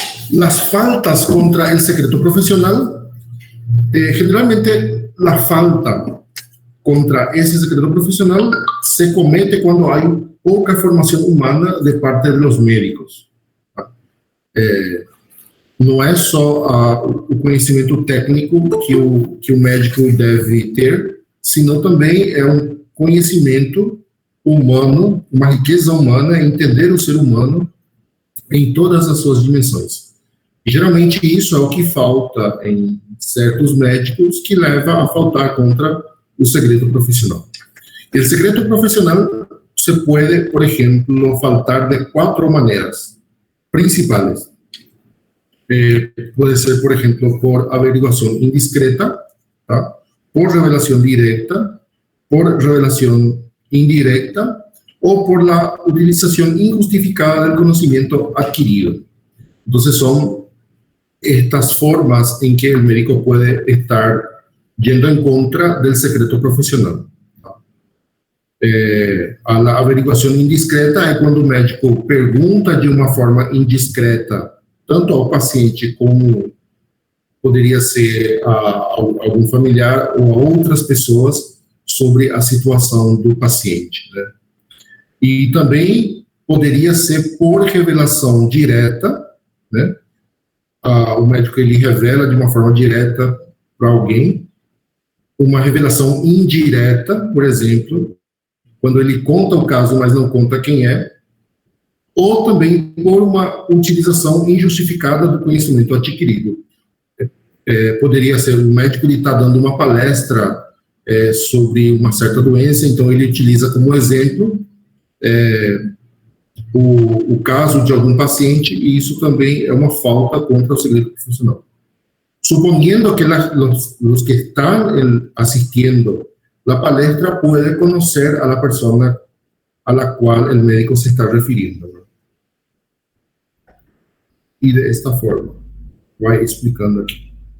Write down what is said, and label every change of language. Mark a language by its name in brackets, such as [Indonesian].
[Spanish] Las faltas contra el secreto profesional, generalmente la falta contra ese secreto profesional se comete cuando hay poca formación humana de parte de los médicos. [Portuguese] Não é só o conhecimento técnico que o médico deve ter, senão também é um conhecimento humano, uma riqueza humana, entender o ser humano em todas as suas dimensões. E, geralmente isso é o que falta em certos médicos, que leva a faltar contra o segredo profissional. O segredo [Spanish] se puede, por ejemplo, faltar de 4 maneras principales. Puede ser, por ejemplo, por averiguación indiscreta, ¿tá? Por revelación directa, por revelación indirecta o por la utilización injustificada del conocimiento adquirido. Entonces son estas formas en que el médico puede estar yendo en contra del secreto profesional. A la averiguación indiscreta [Portuguese] é quando o médico pergunta de uma forma indiscreta, tanto ao paciente como poderia ser a algum familiar ou a outras pessoas sobre a situação do paciente, né? E também poderia ser por revelação direta, né? O médico ele revela de uma forma direta para alguém, uma revelação indireta, por exemplo, quando ele conta o caso, mas não conta quem é, ou também por uma utilização injustificada do conhecimento adquirido. Poderia ser o médico ele está dando uma palestra sobre uma certa doença, então ele utiliza como exemplo o caso de algum paciente, e isso também é uma falta contra o segredo profissional. [Spanish] Suponiendo que los que están asistiendo la palestra pueden conocer a la persona a la cual el médico se está refiriendo, ¿no? Y de esta forma, voy explicando aquí.